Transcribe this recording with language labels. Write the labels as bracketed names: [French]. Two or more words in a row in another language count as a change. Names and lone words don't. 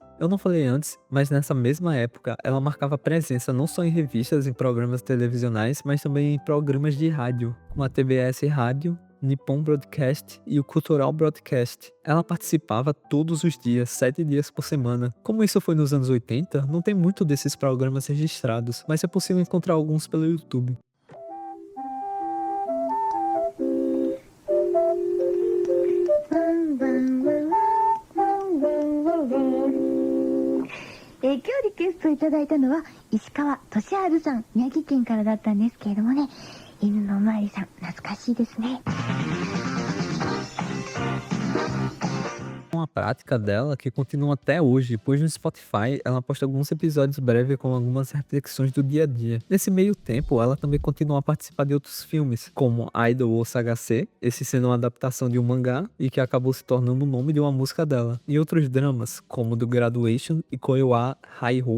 [Portuguese] Eu não falei antes, mas nessa mesma época, ela marcava presença não só em revistas e programas televisionais, mas também em programas de rádio, como a TBS Rádio, Nippon Broadcast e o Cultural Broadcast. Ela participava todos os dias, 7 dias por semana. Como isso foi nos anos 80, não tem muito desses programas registrados, mas é possível encontrar alguns pelo YouTube. [Japanese] 今日リクエストいただいたのは石川俊治さん、宮城県からだったんですけれどもね、犬のおまわりさん、懐かしいですね。 [Portuguese] Uma prática dela que continua até hoje, pois no Spotify ela posta alguns episódios breves com algumas reflexões do dia a dia. Nesse meio tempo, ela também continua a participar de outros filmes, como Idol ou Saga C, esse sendo uma adaptação de um mangá e que acabou se tornando o nome de uma música dela, e outros dramas, como do Graduation e Koiwa Haiho.